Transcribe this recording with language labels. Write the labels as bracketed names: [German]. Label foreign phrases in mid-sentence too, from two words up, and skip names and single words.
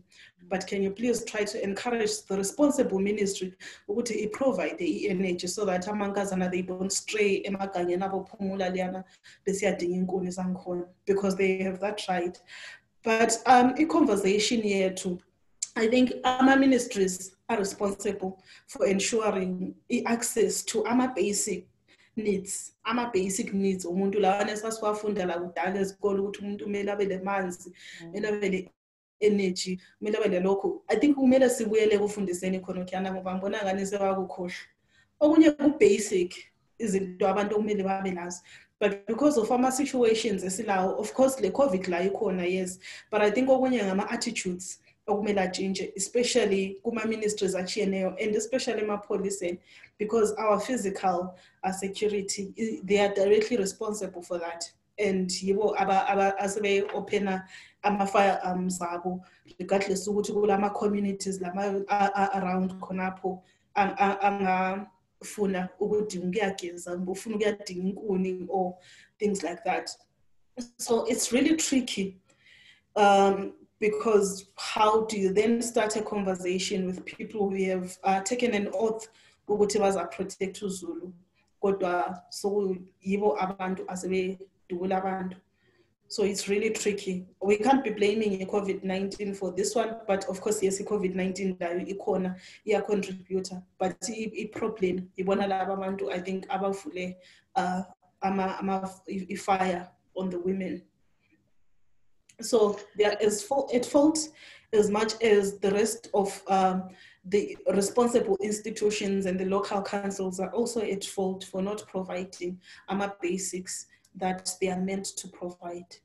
[English] But can you please try to encourage the responsible ministry to provide the energy so that they don't stray because they have that right. But a conversation here too. I think our ministries are responsible for ensuring access to our basic needs. [North Ndebele] Umuntu lawana esasiwafunda la kudala esikole ukuthi umuntu kumele abe lemanzi, kumele abe le energy, kumele abe le lokho. [English] I think [North Ndebele] kumele sibuyele ekufundiseni khona ukhiyana ngoba ngibona ngani sebakukhohlwa. Okunye ku-basic izinto abantu okumele babe nazo. [English] But because of our situations esilawo, of course [North Ndebele] le COVID la ikhona, [English] yes, but I think [North Ndebele] okunye ngama-attitudes [English] especially [North Ndebele] kuma-ministries achiyeneyo [English] and especially ema-policing, because our physical security, they are directly responsible for that. [North Ndebele] And yibo asebe-ophena ama-firearms abo, regardless ukuthi kulama-communities around khonapho angafuna ukudinga ukuyageza, ufuna ukuyadinga inkuni [English] or things like that. So it's really tricky. Because how do you then start a conversation with people who have taken an oath [North Ndebele] ukuthi bazaprotect uZulu, kodwa so yibo abantu asebedubula abantu. [English] So it's really tricky. We can't be blaming COVID-19 for this one, but of course, yes, [North Ndebele] COVID-19 ikhona iya contributor, but i-problem ibona laba abantu, [English] I think abavule fire on the women. So there is at fault as much as the rest of the responsible institutions and the local councils are also at fault for not providing basics that they are meant to provide.